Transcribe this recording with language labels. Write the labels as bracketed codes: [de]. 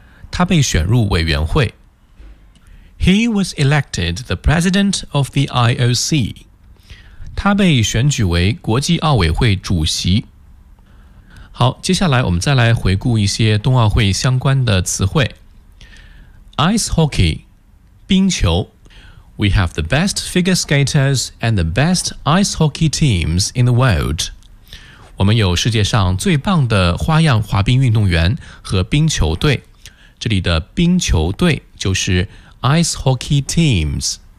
[zh] 他被选入委员会。 [en] He was elected the president of the IOC. [zh] 他被选举为国际奥委会主席。好，接下来我们再来回顾一些冬奥会相关的词汇。 [en] Ice hockey, 冰球。 We have the best figure skaters and the best ice hockey teams in the world. [zh] 我们有世界上最棒的花样滑冰运动员和冰球队。这里的冰球队就是 [en] ice hockey teams.